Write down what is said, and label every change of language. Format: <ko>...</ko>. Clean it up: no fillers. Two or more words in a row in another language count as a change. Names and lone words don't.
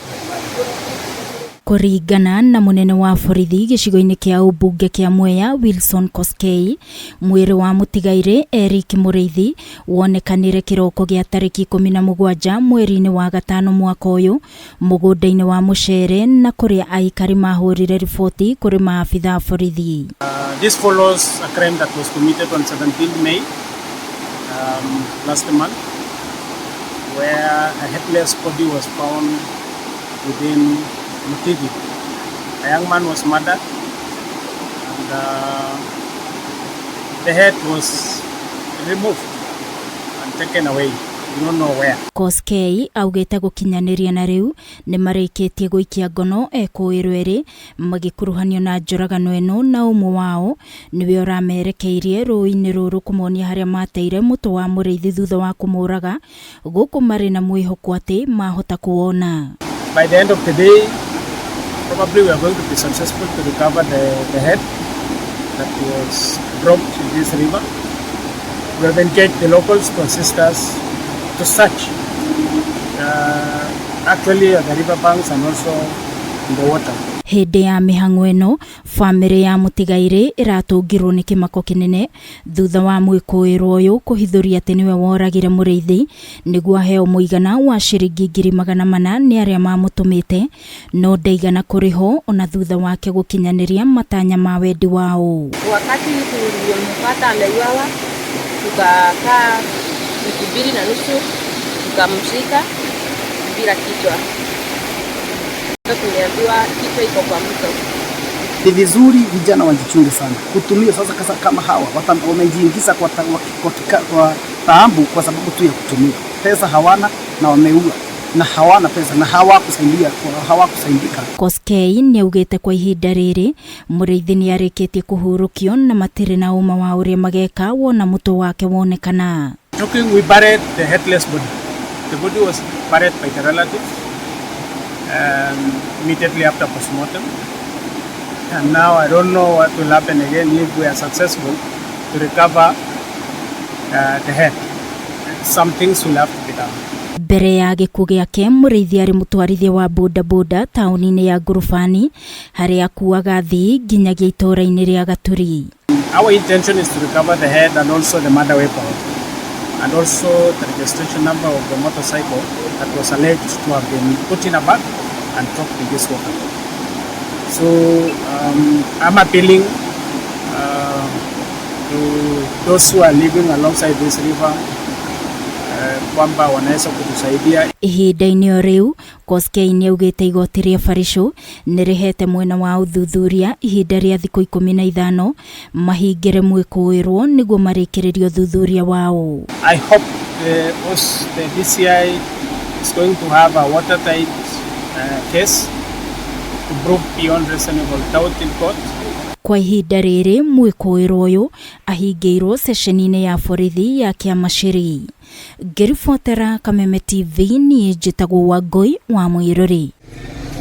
<ki>Kuringana na munene wa borithi gicigo-ini kia ubunge kia Mwea Wilson Koskei, mwiri wa mutigaire Eric Muriithi wonekanire kiroko gia tariki 17 mweri-ini wa gatano mwaka uyu mugunda-ini wa muceere na kuria aikari mahurire ripoti kuri maabitha borithi.</ki> <en>This follows a crime that was committed on 17 May last month, where a headless body was found within mathiite. A young man was murdered and the head was removed and taken away. We don't know where.</en> <ki>Koskei augite gukinyaniria na riu ni marikitie guikia ngono ekuirwo eri magikuruhanio na njuragano eno na umwe wao niwe uramerekeirie ruui-ini ruru kumonia haria mateire mutwe wa Muriithi thutha wa kumuraga guku mari na mwihoko ati mahota kuona.</ki> <en>By the end of the day, probably we are going to be successful to recover the head that was dropped in this river. We have engaged the locals to assist us to search actually at the river banks and also in the water.</en> <ki>Hindi ya mihango eno, family ya mutigaire iratungirwo ni kimako kinene thutha wa mwikuirwo uyu kuhithuria ati niwe woragire Muriithi niguo aheo muigana wa ciringi 400,000 ni aria mamutumite no ndaigana kuriho ona thutha wake gukinyaniria matanya ma wendi wao.</ki> <sw>Wakati tulimpata ameuawa, tukakaa wiki 2.5 tukamshika bila kichwa. Tuliambiwa kichwa iko kwa mto. Ni vizuri vijana wajichunge sana kutumia sasa kama hawa wamejiingiza kwa taabu kwa sababu tu ya kutumia pesa, hawana na wameua na hawana pesa na hawakusaidika.</sw> <ki>Koskei ni augite kwa ihinda riri Muriithi ni arikitie kuhurukio na matire na uma wa uria mageka wona mutwe wake wonekana.</ki> <en>We buried the headless body. The body was buried by the relatives immediately after postmortem, and now I don't know what will happen again if we are successful to recover the head. Some things will have to be done.</en> <ki>Mbere ya gikuo giake Muriithi ari mutwarithia wa boda tauni-ini ya Ngurubani haria akuaga thii nginyagia itora-ini ria Gaturi.</ki> <en>Our intention is to recover the head and also the murder weapon and also the registration number of the motorcycle that was alleged to have been put in a bag and dropped in this water. So I'm appealing to those who are living alongside this river</en> <sw>kwamba wanaweza kutusaidia.</sw> <ki>Ihinda-ini o riu Koskei ni augite igoti ria Barisho nirihete mwena wa uthuthuria ihinda ria thiku 15 mahingire mwikuirwo niguo marikiririo uthuthuria wao.</ki> <en>I hope the DCI is going to have a watertight case to prove beyond reasonable doubt in court.</en> <ki>Kwa ihinda riri mwikuirwo uyu ahingiirwo sesheni-ini ya borithi ya kiama ciri. Ngiribotera Kameme TV ni njitagwo Wangui wa Mwiruri.</ki>